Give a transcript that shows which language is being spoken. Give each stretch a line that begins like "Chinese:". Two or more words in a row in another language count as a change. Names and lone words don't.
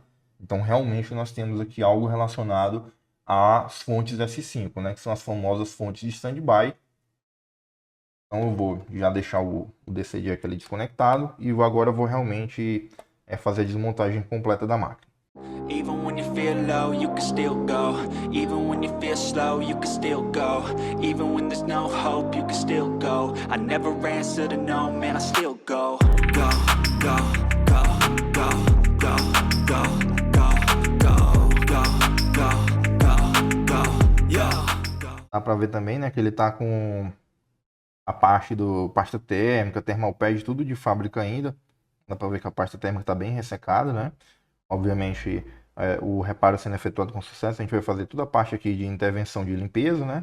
Portuguese: Então, realmente, nós temos aqui algo relacionado às fontes S5, né? Que são as famosas fontes de standby. Então, eu vou já deixar o DC Jack ali desconectado e agora eu vou realmente fazer a desmontagem completa da máquina.
English: Even when you feel low, you can still go. Even when you feel slow, you can still go. Even when there's no hope, you can still go. I never answer to no, man, I still go. Go, go, go, go, go, go, go, go, go, go, go, go, yeah.
Portuguese: Dá pra ver também, né, que ele tá com a parte do pasta térmica,
English: thermal pad,
Portuguese: tudo de fábrica ainda. Dá pra ver que a pasta térmica tá bem ressecada, né? Obviamente, o reparo sendo efetuado com sucesso, a gente vai fazer toda a parte aqui de intervenção de limpeza, né?